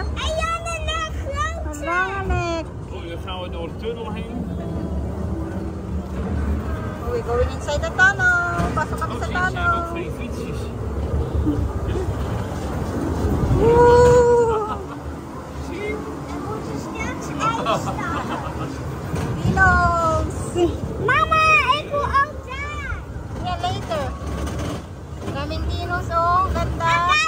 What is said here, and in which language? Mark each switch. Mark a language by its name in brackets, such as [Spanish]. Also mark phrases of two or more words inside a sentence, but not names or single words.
[Filipino] Ayan na na, [Dutch] grote! Anek! Oh, dan gaan we door de tunnel heen. [English] Oh, we're going inside the tunnel. [Filipino] Pasok kami sa tunnel. [Dutch] Ook voor die fietsjes. Woo! Zie je? Er moeten straks ijs. Dinos! Mama, ik wil ook daar. [English] Yeah, later. [Filipino] Daming dinos, oh. Ganda.